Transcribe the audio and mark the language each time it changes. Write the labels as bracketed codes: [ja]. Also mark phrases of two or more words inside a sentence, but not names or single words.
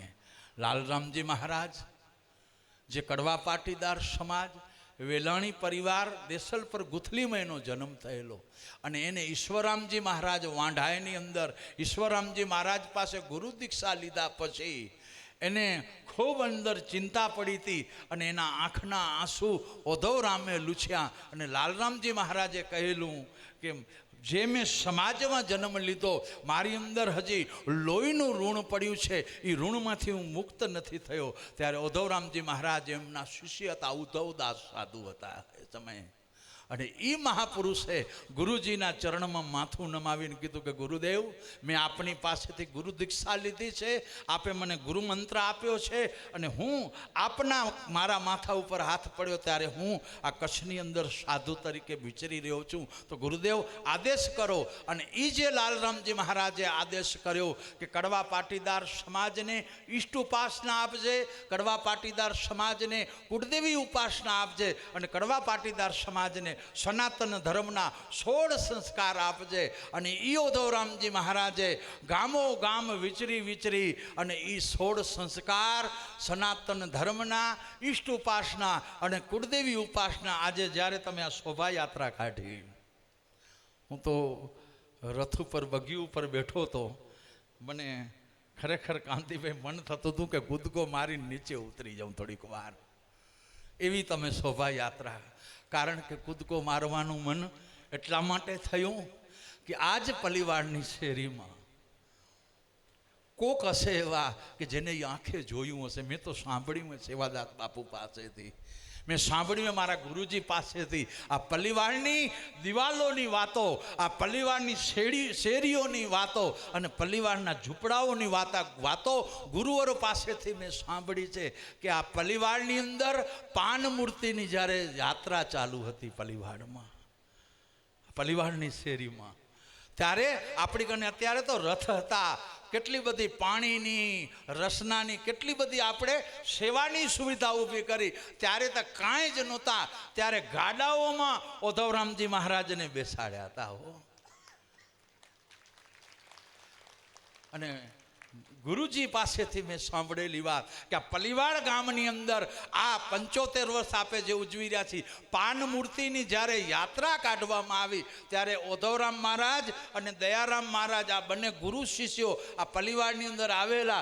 [gu] લાલરામજી મહારાજ જે કડવા પાટીદાર સમાજ વેલાણી પરિવાર દેસલપર ગુથલીમાં એનો જન્મ થયેલો અને એને ઈશ્વરામજી મહારાજ વાંઢાઈની અંદર ઈશ્વરામજી મહારાજ પાસે ગુરુ દીક્ષા લીધા પછી એને [hi] खूब अंदर चिंता पड़ी थी और [gu] એના આંખના આંસુ ઉદ્ધવરામે લૂછ્યા અને લાલરામજી મહારાજે કહેલું કે જે મૈં સમાજ મેં જન્મ લીધો મારી અંદર હજી લોહીનું ઋણ પડ્યું છે, ઈ ઋણમાંથી હું મુક્ત નહીં થયો। ત્યારે ઉદ્ધવરામજી મહારાજ એમના શિષ્ય હતા ઉદ્ધવદાસ સાધુ હતા એ સમયે। અને ઈ મહાપુરુષે ગુરુજીના ચરણ મેં માથું નમાવીને કીધું કે ગુરુદેવ મૈં આપની પાસેથી ગુરુ દીક્ષા લીધી છે, આપે મને ગુરુ મંત્ર આપ્યો છે અને હું આપના મારા માથા ઉપર હાથ પડ્યો ત્યારે હું આ કચ્છની અંદર સાધુ તરીકે વિચરી રહ્યો છું, તો ગુરુદેવ આદેશ કરો। અને ઈ જે લાલરામજી મહારાજે આદેશ કર્યો કે કડવા પાટીદાર સમાજ ને ઇષ્ટ ઉપાસના આપજે, કડવા પાટીદાર સમાજ ને કુળદેવી ઉપાસના આપજે અને કડવા પાટીદાર સમાજ ને સનાતન ધર્મના 16 સંસ્કાર આપજે। અને ઈ ઉદ્ધવરામજી મહારાજે ગામો ગામ વિચરી વિચરી અને ઈ 16 સંસ્કાર સનાતન ધર્મના ઇષ્ટ ઉપાસના અને કુળદેવી ઉપાસના આજ જ્યારે તમે આ શોભા યાત્રા કાઢી, હું તો રથ પર બગી પર બેઠો તો મને ખરેખર કાંતિભાઈ મન થતું હતું કે કૂદકો મારી નીચે ઉતરી જાઉં થોડીક વાર, એવી તમે શોભા યાત્રા। કારણ કે કૂદકો મારવાનું મન એટલા માટે થયું કે આજ પલીવાડની શેરી મેં કોક હશે એવા કે જેને આંખે જોયું હશે। મૈં તો સાંભળ્યું સેવાદાસ બાપુ પાસેથી, મૈં સાંભળ્યું મારા ગુરુજી પાસેથી આ પલીવાડની દિવાલોની વાતો, આ પલીવાડની શેરીઓની વાતો અને પલીવાડના ઝૂંપડાઓની વાતો ગુરુવરો પાસેથી મૈં सांभળી છે કે આ પલીવાડની અંદર પાન મૂર્તિની જ્યારે યાત્રા ચાલુ હતી પલીવાડમાં પલીવાડની શેરીમાં ત્યારે આપણી કને અત્યારે તો રથ હતા, કેટલી બધી પાણીની રસનાની કેટલી બધી આપણે સેવાની સુવિધા ઊભી કરી. ત્યારે તો કાંઈ જ નહોતા. ત્યારે ગાડાઓમાં ઓધવરામજી મહારાજને બેસાડ્યા હતા હો. અને ગુરુજી પાસેથી મેં સાંભળેલી વાત કે આ પલીવાડ ગામની અંદર આ 75 વર્ષ આપે જે ઉજવી રહ્યા છીએ, પાન મૂર્તિની જ્યારે યાત્રા કાઢવામાં આવી ત્યારે ઓધવરામ મહારાજ અને દયારામ મહારાજ આ બંને ગુરુ શિષ્યો આ પલીવાડની અંદર આવેલા.